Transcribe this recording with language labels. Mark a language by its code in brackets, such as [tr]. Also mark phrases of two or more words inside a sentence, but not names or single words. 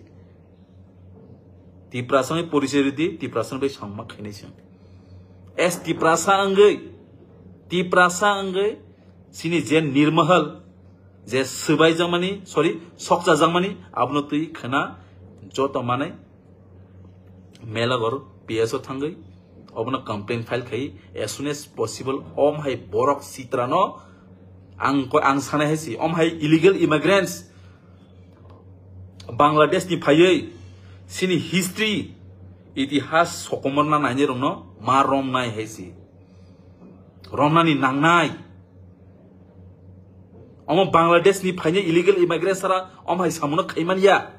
[trp] Tiprasa ni porichai di Tiprasa bai sangma khaine sing. S Tiprasa angai sini jen nirmahal je subai jamani sorry sokja jamani abno tui khana joto manai mela gor PSO थांगई अबना [en] complain file [trp] खाई [en] as soon as possible [trp] om hai borok sitrano ang sana hesi om hai [en] illegal immigrants [trp] Bangladesh ni phayei sini history itihas sokomorna naine romno ma romnai hesi romnani nangnai om Bangladesh ni phayei [en] illegal immigrants [trp] sara om hai samuno khaimania